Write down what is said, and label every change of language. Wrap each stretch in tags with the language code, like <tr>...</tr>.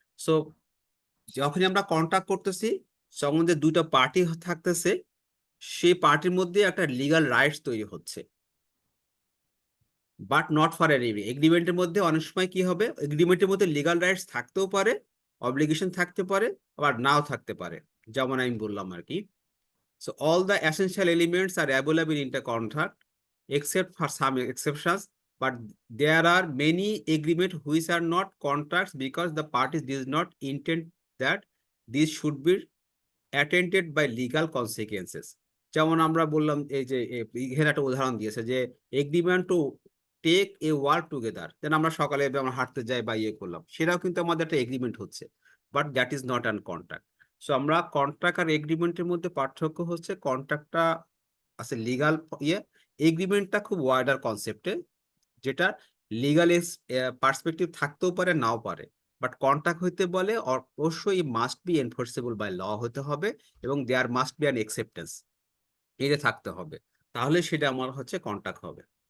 <bn>So যখন আমরা contract করতেছি সম্বন্ধে দুটো পার্টি থাকতেছে, সেই পার্টির মধ্যে একটা লিগাল রাইটস তৈরি হচ্ছে, বাট নট ফর অ্যান এগ্রিমেন্টের মধ্যে অনেক সময় কি হবে, এগ্রিমেন্টের মধ্যে লিগাল রাইটস থাকতেও পারে, অব্লিগেশন থাকতে পারে, আবার নাও থাকতে পারে, যেমন আমি বললাম আর কি।</bn> <en>So all the essential elements are available in the contract except for some exceptions, but there are many agreements which are not contracts because the parties does not intend that these should be attended by legal consequences.</en> <bn>যেমন আমরা বললাম এই যে এখানে একটা উদাহরণ দিয়েছে যে agreement to take a work together, দেন আমরা সকালে আমরা হাঁটতে যাই বা ইয়ে করলাম, সেটাও কিন্তু আমাদের একটা এগ্রিমেন্ট হচ্ছে,</bn> <en>But that is not an contract.</en> <bn>So আমরা কন্ট্রাক্ট আর এগ্রিমেন্টের মধ্যে পার্থক্য হচ্ছে কন্ট্রাক্টটা আছে লিগাল ইয়ে, এগ্রিমেন্টটা খুব ওয়াইডার কনসেপ্টে, যেটা লিগাল পার্সপেক্টিভ থাকতেও পারে নাও পারে, বাট কন্ট্রাক্ট হইতে বলে অবশ্যই</bn> <en>must be enforceable by law</en> <bn>হতে হবে এবং দেয়ার মাস্ট বি অ্যান একসেপ্টেন্স, এটা থাকতে হবে, তাহলে সেটা আমার হচ্ছে কন্ট্রাক্ট হবে।</bn>